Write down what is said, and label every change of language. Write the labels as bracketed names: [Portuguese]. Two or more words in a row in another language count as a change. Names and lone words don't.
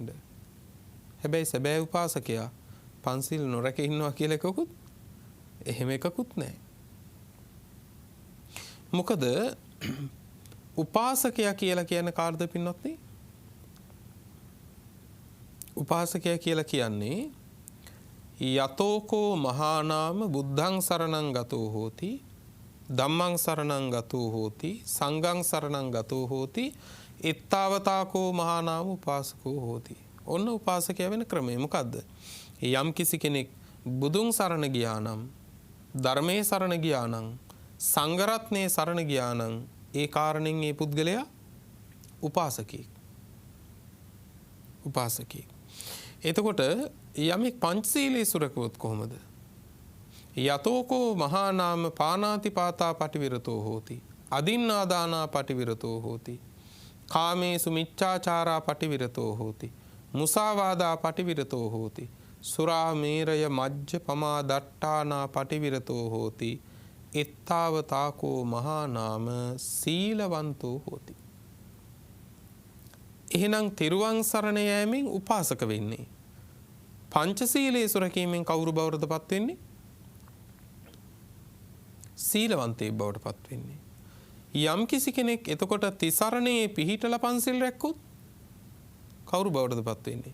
[Sinhala] හැබැයි සැබෑ උපාසකයා පන්සිල් නොරැක ඉන්නවා කියලා එකකුත් එහෙම එකකුත් නෑ. මොකද උපාසකයා කියලා කියන කාර්ද පින්නොත්නේ? උපාසකයා කියලා කියන්නේ [Pali] යතෝකෝ මහානාම බුද්ධං සරණං ගතෝ හෝති ධම්මං සරණං ගතෝ හෝති සංඝං සරණං ගතෝ හෝති එත්තාවතාකෝ මහානාම උපාසකෝ හෝති. [Sinhala] ඔන්න උපාසකයා වෙන ක්‍රමය මොකද්ද? යම් කිසි කෙනෙක් බුදුන් සරණ ගියා නම් ධර්මයේ සරණ ගියා නම් සංඝ රත්නයේ සරණ ගියා නම් ඒ කාරණෙන් ඒ පුද්ගලයා උපාසකෙක්. උපාසකෙක්. එතකොට යමෙක් පංචශීලයේ සුරකුවොත් කොහොමද? [Pali] යතෝකෝ මහානාම පානාතිපාතා පටිවිරතෝ හෝති අදින්නාදානා පටිවිරතෝ හෝති කාමේසු මිච්ඡාචාරා පටිවිරතෝ හෝති මුසාවාදා පටිවිරතෝ හෝති සුරාමේරය මජ්ජ පමා දට්ඨානා පටිවිරතෝ හෝති එත්තාවතාකෝ මහානාම සීලවන්තෝ හෝති. [Sinhala] එහෙනම් තිරුවන් සරණ යෑමෙන් උපාසක වෙන්නේ. පංචශීලයේ සුරකීමෙන් කවුරු බවටද පත් වෙන්නේ? සීලවන්තයෙක් බවට පත් වෙන්නේ. යම් කිසි කෙනෙක් එතකොට තිසරණේ පිහිටලා පන්සිල් රැක්කොත් කවුරු බවටද පත් වෙන්නේ?